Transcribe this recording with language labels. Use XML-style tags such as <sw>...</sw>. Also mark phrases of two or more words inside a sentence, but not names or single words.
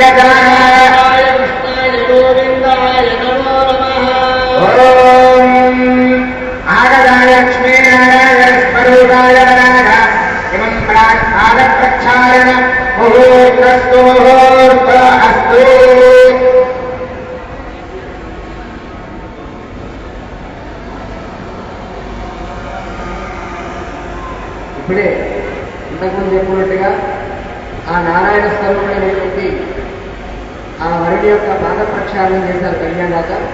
<sa>कृष्णाय गोविन्दाय नमो नमः। ओम आगताय लक्ष्मीनारायण स्वरूपाय वराय इमं पादप्रक्षालन मुहूर्तस्तु मुहूर्त अस्तु।</sa> <te>ఇప్పుడే ఇంతకుముందు చెప్పినట్టుగా ఆ నారాయణ స్వరూపుడైనటువంటి ఆ వరుడి యొక్క పాద ప్రక్షాళన చేశారు కన్యాదాత.</te>